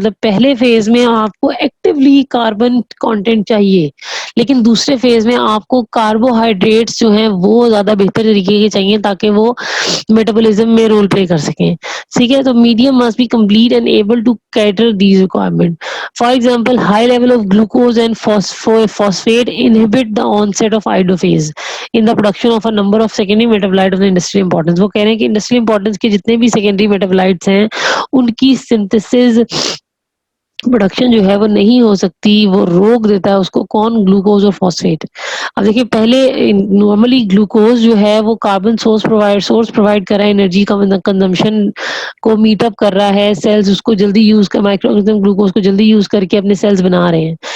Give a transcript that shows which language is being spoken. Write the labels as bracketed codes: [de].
[ur] مطلب پہلے فیز میں آپ کو ایکٹیولی کاربن کانٹینٹ چاہیے, لیکن دوسرے فیز میں آپ کو کاربوہائیڈریٹس جو ہیں وہ زیادہ بہتر طریقے کے چاہیے تاکہ وہ میٹابولزم میں رول پلے کر سکیں. ٹھیک ہے, تو [en] Medium must be complete and able to cater these requirements. For example, high level of glucose and phosphate inhibit the onset of idophase in the production of a number of secondary metabolites of the industrial importance. [ur] وہ کہہ رہے ہیں کہ industrial importance کے جتنے بھی secondary میٹابولائٹس ہیں ان کی سنتھسز پروڈکشن جو ہے وہ نہیں ہو سکتی, وہ روک دیتا ہے اس کو کون, گلوکوز اور فاسفیٹ. اب دیکھیے پہلے نارملی گلوکوز جو ہے وہ کاربن سورس پرووائڈ کر رہا ہے, انرجی کا کنزمپشن کو میٹ اپ کر رہا ہے, سیلز اس کو جلدی یوز کر, مائکرو آرگنزم گلوکوز کو جلدی یوز کر کے اپنے سیلز بنا رہے ہیں.